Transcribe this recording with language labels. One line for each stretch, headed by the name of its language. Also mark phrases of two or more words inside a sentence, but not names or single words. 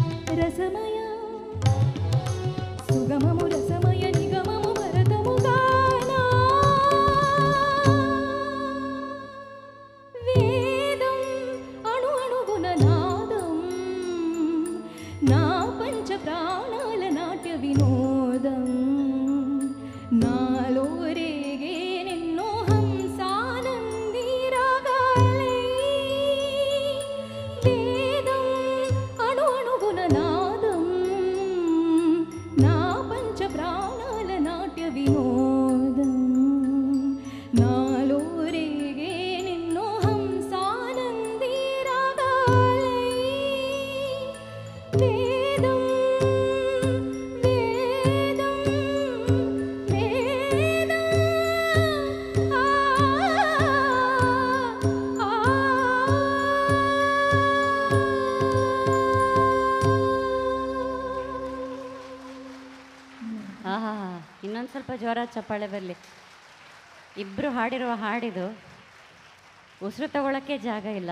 Telugu: రసమయ సుగమము రసమయ నిగమము భరతము గాన వేదం అణు అణుగుణ నాదం నా పంచ ప్రాణాల నాట్య వినోదం నాలో రేగే నిన్నో హంసానంది రాగాలై వేదం అణు అణుగుణ నాదం నా పంచ ప్రాణాల నాట్య వినోదం నాలో రేగే నిన్నో హంసానంది రాగాలై వేదం వేదం వేదం ఆ
Kannada: ಆಹಾ, ಇನ್ನೊಂದು ಸ್ವಲ್ಪ ಜ್ವರ ಚಪ್ಪಾಳೆ ಬರಲಿ. ಇಬ್ಬರು ಹಾಡಿರುವ ಹಾಡಿದು ಉಸಿರು ತಗೊಳ್ಳೋಕ್ಕೆ ಜಾಗ ಇಲ್ಲ.